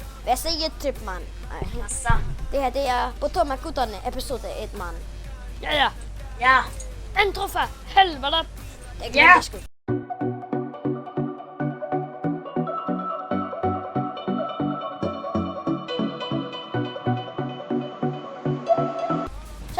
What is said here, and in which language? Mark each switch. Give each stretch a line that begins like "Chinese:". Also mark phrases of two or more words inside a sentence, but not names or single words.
Swedish: Hvad säger typ man? Massa. Det här det är Potomac-gutterne episode 1 man. Ja. Ja.
Danish: Intro for helvede. Det Ja. glemte sgu. Så.